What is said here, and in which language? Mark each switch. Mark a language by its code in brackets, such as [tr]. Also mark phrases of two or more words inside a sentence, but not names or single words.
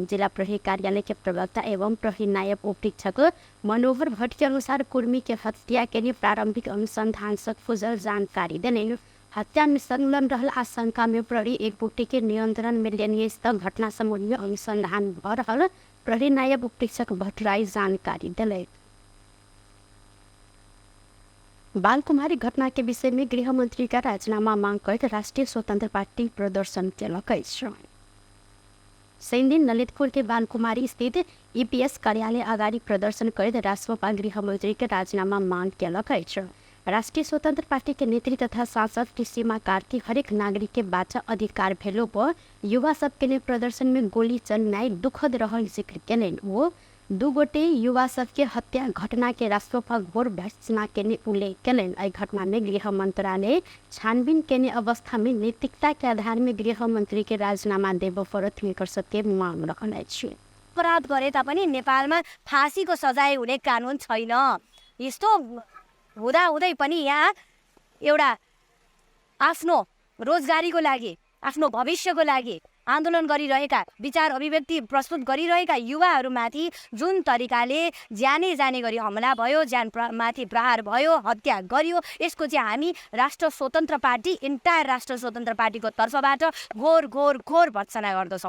[mai] जिला प्रहरी कार्यालय के प्रवक्ता एवं प्रहरी नायब उपरीक्षक मनोहर भट्ट के अनुसार कुर्मी के हत्या के लिए प्रारंभिक अनुसंधान से खुजल जानकारी देने हत्या में संलग्न रहल आशंका में प्रहरी एक बुट्टी के नियंत्रण में लेने घटना संबंध में अनुसंधान भ रहल प्रहरी नायब उपरीक्षक भट्टराई जानकारी दिले। बाल कुमारी घटना के विषय में गृह मंत्री का राजीनामा मांग कर राष्ट्रीय स्वतंत्र पार्टी प्रदर्शन केलकै। दिन ललितपुर के बाल कुमारी स्थित ईपीएस कार्यालय अगाडि प्रदर्शन कर राष्ट्रपा गृह मंत्री के राजीनामा मांग केलकै। राष्ट्रीय स्वतंत्र पार्टी के नेत्री तथा सांसद सीमा कार्की हरेक नागरिक के बाचा अधिकार भेलो पर युवा सब के लिए प्रदर्शन में गोली चलना दुखद रहल जिक्र केलन। वो दू गोटे युवा सब के हत्या घटना के राष्ट्रपा घोर भर्त्सना के उल्लेख केलन। एहि घटना में गृह मंत्रालय छानबीन केने अवस्था में नैतिकता के आधार में गृह मंत्री के राजीनामा देव पड़त हुनकर सबके मांग रखल अछि। [ne] अपराध गरे तापनि नेपालमा फाँसीको सजाय हुने कानुन छैन। यस्तो हुँदा हुँदै पनि यहाँ एउटा आफ्नो रोजगारीको लागि आफ्नो भविष्यको लागि आन्दोलन गरिरहेका विचार अभिव्यक्ति प्रस्तुत गरिरहेका युवाहरूमाथि जुन तरिकाले ज्यानै जाने गरी हमला भयो, ज्यान माथि प्रहार भयो, हत्या गरियो, यसको चाहिँ हामी राष्ट्र स्वतन्त्र पार्टी इन्टायर राष्ट्र स्वतन्त्र पार्टीको तर्फबाट घोर घोर घोर भर्त्सना गर्दछौँ।